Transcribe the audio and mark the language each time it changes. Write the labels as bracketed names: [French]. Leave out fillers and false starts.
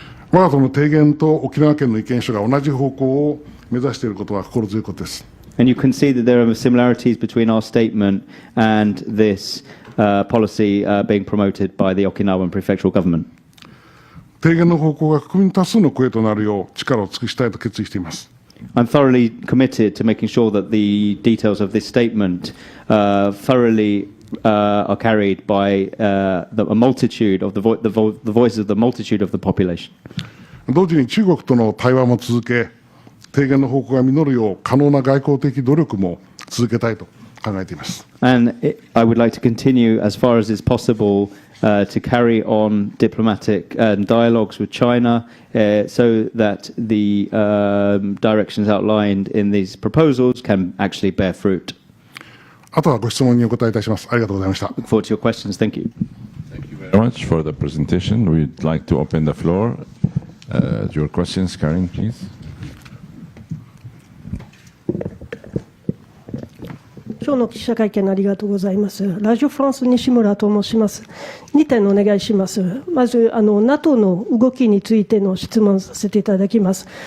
[Japanese] 我が党の提言と沖縄県の意見書が同じ方向を目指していることは心強いことです。 [English] And you can see that there are similarities between our statement and this policy being promoted by the Okinawan prefectural government. [Japanese] 提言の方向が国民多数の声となるよう力を尽くしたいと決意しています。 [English] I'm thoroughly committed to making sure that the details of this statement thoroughly are carried by a multitude of the voices of the multitude of the population. [Japanese] 同時に中国との対話も続け、提言の方向が実るよう可能な外交的努力も続けたいと考えています。 [English] And I would like to continue as far as is possible to carry on diplomatic dialogues with China so that the directions outlined in these proposals can actually bear fruit. [Japanese] あとはご質問にお答えいたします。ありがとうございました。 [English] Look forward to your questions. Thank you. Thank you very much for the presentation. We'd like to open the floor. Your questions, Karen, please. [Japanese] 今日の記者会見ありがとうございます。ラジオフランス西村と申します。 2点お願いします。まず、NATO の動きについての質問させていただきます。